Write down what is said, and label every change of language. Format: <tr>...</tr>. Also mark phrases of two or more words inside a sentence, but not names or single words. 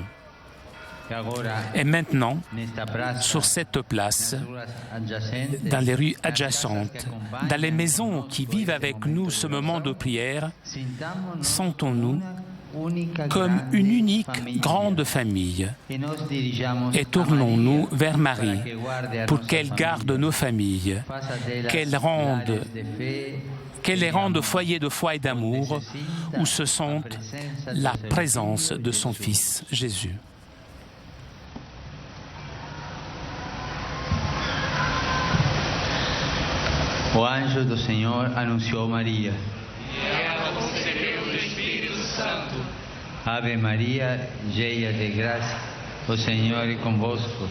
<fr>Et maintenant, sur cette place, dans les rues adjacentes, dans les maisons qui vivent avec nous ce moment de prière, sentons-nous comme une unique grande famille et tournons-nous vers Marie pour qu'elle garde nos familles, qu'elle les rende foyer de foi et d'amour où se sente la présence de son Fils Jésus.</fr> <pt>O anjo do Senhor anunciou Maria. E ela concebeu do Espírito Santo. Ave Maria, cheia de graça, o Senhor é convosco.</pt>